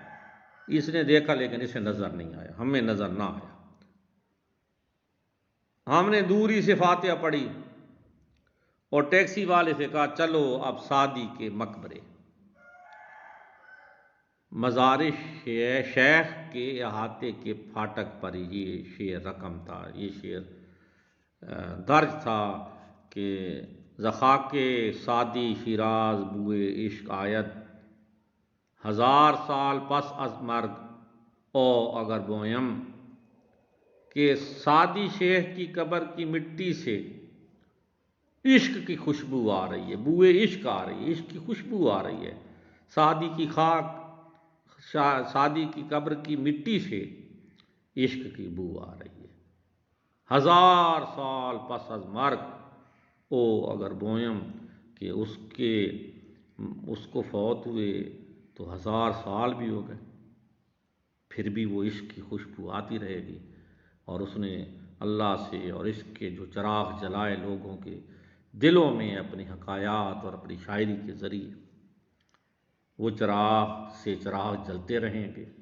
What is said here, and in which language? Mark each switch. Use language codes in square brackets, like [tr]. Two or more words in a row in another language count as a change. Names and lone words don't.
[ur] اس نے دیکھا لیکن اسے نظر نہیں آیا، ہمیں نظر نہ آیا، ہم نے دوری سے فاتحہ پڑھی اور ٹیکسی والے سے کہا چلو اب سعدی کے مقبرے۔ مزار شیخ کے احاطے کے پھاٹک پر یہ شعر رقم تھا، یہ شعر درج تھا کہ [fa] ذخاک سادی شیراز بوئے عشق آید، 1000 سال پس از مرگ او اگر بویم، [ur] کہ سادی شیخ کی قبر کی مٹی سے عشق کی خوشبو آ رہی ہے، بوئے عشق آ رہی ہے، عشق کی خوشبو آ رہی ہے، سادی کی خاک، سادی کی قبر کی مٹی سے عشق کی بو آ رہی ہے، 1000 سال پس [fa] از مرگ او اگر بویم، [ur] کہ اس کو فوت ہوئے تو 1000 سال بھی ہو گئے، پھر بھی وہ عشق کی خوشبو آتی رہے گی، اور اس نے اللہ سے اور عشق کے جو چراغ جلائے لوگوں کے دلوں میں اپنی حکایات اور اپنی شاعری کے ذریعے، وہ چراغ سے چراغ جلتے رہیں گے۔